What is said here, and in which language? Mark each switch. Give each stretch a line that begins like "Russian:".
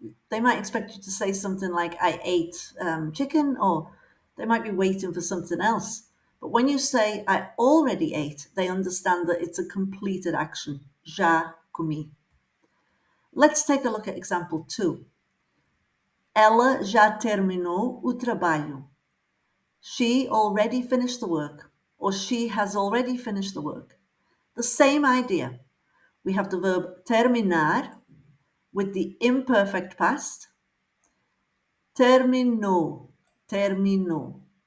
English: They might expect you to say something like I ate chicken, or they might be waiting for something else. But when you say I already ate, they understand that it's a completed action.
Portuguese: Já comi.
English: Let's take a look at example 2.
Portuguese: Ela já terminou o trabalho.
English: She already finished the work, or she has already finished the work. The same idea. We have the verb terminar with the imperfect past.
Portuguese: Terminou, terminou.